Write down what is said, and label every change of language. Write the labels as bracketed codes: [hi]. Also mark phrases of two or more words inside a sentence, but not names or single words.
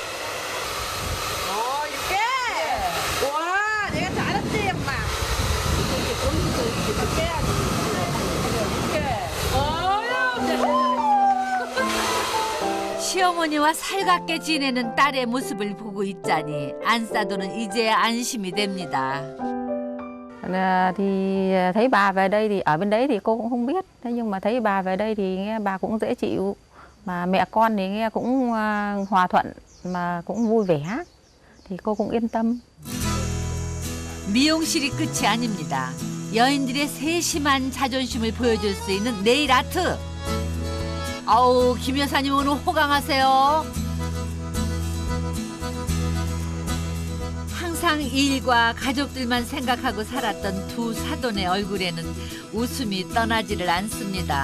[ko] 이렇게. 와, 내가 잘했지, 엄마. 시어머니와 살갑게 지내는 딸의 모습을 보고 있자니 안사돈은 이제야 안심이 됩니다. [vi] Thì thấy bà về đây thì ở bên đấy thì cô cũng không biết. Thế nhưng mà thấy bà về đây thì nghe bà cũng dễ chịu. Mà mẹ con thì nghe cũng hòa thuận mà cũng vui vẻ. Thì cô cũng yên tâm. [ko] 미용실이 끝이 아닙니다. 여인들의 세심한 자존심을 보여줄 수 있는 네일 아트. 아우, 김 여사님 오늘 호강하세요. 항상 일과 가족들만 생각하고 살았던 두 사돈의 얼굴에는 웃음이 떠나지를 않습니다.